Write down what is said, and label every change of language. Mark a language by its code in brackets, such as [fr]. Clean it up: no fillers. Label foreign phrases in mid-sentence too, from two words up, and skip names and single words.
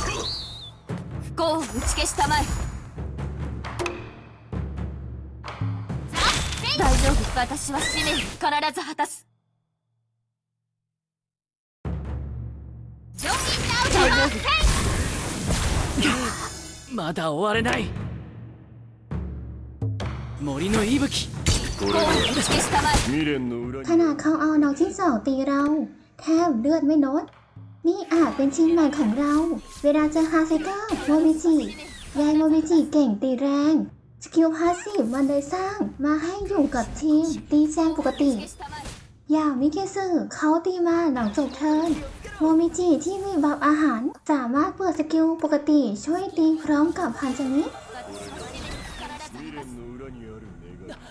[ja] 不幸を打ち消したまえ大丈夫私は使命を必ず果たす大丈夫まだ終われない森の息吹これが未練の裏 [th] ขนาดเขาเอาน้องที่2ตีเราแทบเลือดไม่ลดนี่อาจเป็นชิ้นใหม่ของเราเวลาเจอฮาเซก้าโมมิจิยายโมมิจิเก่งตีแรงสกิลพาสซีฟมันเลยสร้างมาให้อยู่กับทีมตีแซงปกติอย่างมิเกซึเขาตีมาหลังจบเทิร์นโมมิจิที่มีบัฟอาหารสามารถเปิดสกิลปกติช่วยตีพร้อมกับพันจมิ [ja] 未練の裏にある願い